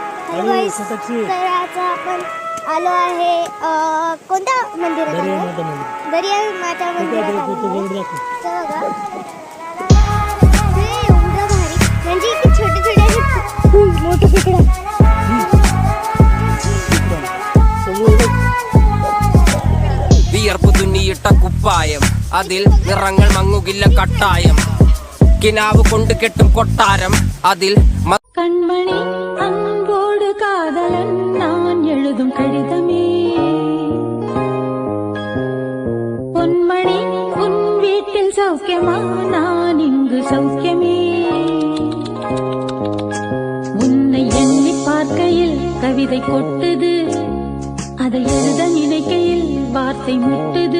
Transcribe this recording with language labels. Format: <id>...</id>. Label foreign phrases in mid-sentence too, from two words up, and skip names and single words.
<mr>परिसराचा आपण आलो आहे. कोणत्या मंदिरात आलो? दर्या माता मंदिरात आलो. बघा हे एवढं भारी, म्हणजे इथे छोटे छोटे असे मोठे तिकडे</mr> <ml>വിയർപ്പ് തുന്നിയിട്ട കുപ്പായം, അതിൽ നിറങ്ങൾ മങ്ങുകില്ല കട്ടായം. കിനാവ് കൊണ്ട് കെട്ടും കൊട്ടാരം, അതിൽ</ml> <ta>கண்மணி அன்போடு காதலன் நான் எழுதும் கடிதமே. பொன்மணி உன் வீட்டில் சௌக்கியமா, நான் இங்கு சௌக்கியமே. உன்னை எண்ணி பார்க்கையில் கவிதை கொட்டுது, அதை எழுத நினைக்கையில் வார்த்தை முட்டுது.</ta>